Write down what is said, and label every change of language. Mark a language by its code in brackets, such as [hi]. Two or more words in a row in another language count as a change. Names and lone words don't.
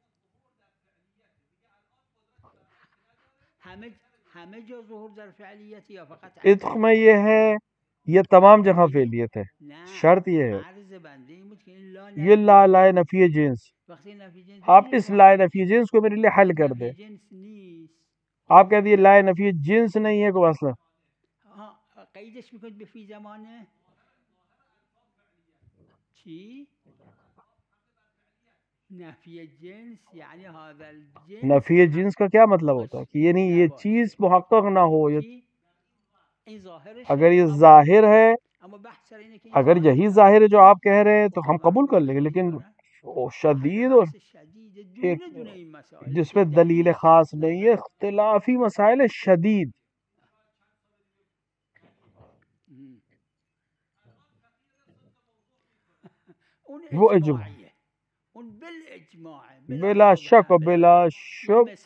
[ur] عتق میں یہ ہے، یہ تمام جگہ فعلیت ہے. شرط یہ ہے، یہ لا لائے نفی جنس، آپ اس لائے نفی جنس کو میرے لیے حل کر دیں. آپ کہہ دیے لائے نفی جنس نہیں ہے کوئی مسئلہ، [fa] قیدش میکنید به [ar] فی زمانه [fa] چی؟ نفی جنس یعنی [ar] هذا الجنس. [ur] نفی جنس کا کیا مطلب ہوتا ہے؟ کہ یعنی یہ چیز محقق نہ ہو. اگر یہ ظاہر ہے، اگر یہی ظاہر ہے جو آپ کہہ رہے ہیں تو ہم قبول کر لیں گے، لیکن شدید اور جس پہ دلیل خاص نہیں ہے، اختلافی مسائل شدید، وہ اجماع بلا شک و بلا شک.